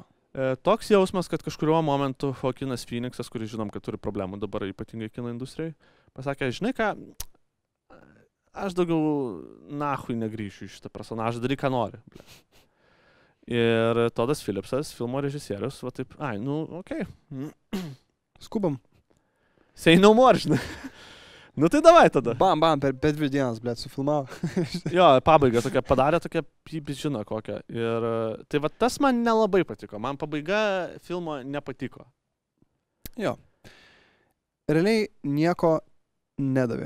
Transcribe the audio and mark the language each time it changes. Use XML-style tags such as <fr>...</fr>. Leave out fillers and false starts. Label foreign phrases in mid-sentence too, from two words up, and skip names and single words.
<lt>Toks jausmas, kad kažkuriuo momentu Joaquinas Phoenixas, kuris žinom, kad turi problemų dabar ypatingai kino industrijai, pasakė, žinai ką, aš daugiau nahui negrįšiu iš šitą personažą, daryk ką nori. Ir Todas Phillipsas, filmo režisierius, va taip, okei. Skubam.</lt> <en>Say no more,</en> <lt>žinai. Tai davai tada. Bam, per 2 dienas, blėt, sufilmavo. Jo, pabaiga tokia, padarė tokia, žino kokią. Ir tai va tas man nelabai patiko. Man pabaiga filmo nepatiko. Jo. Realiai nieko nedavė.</lt>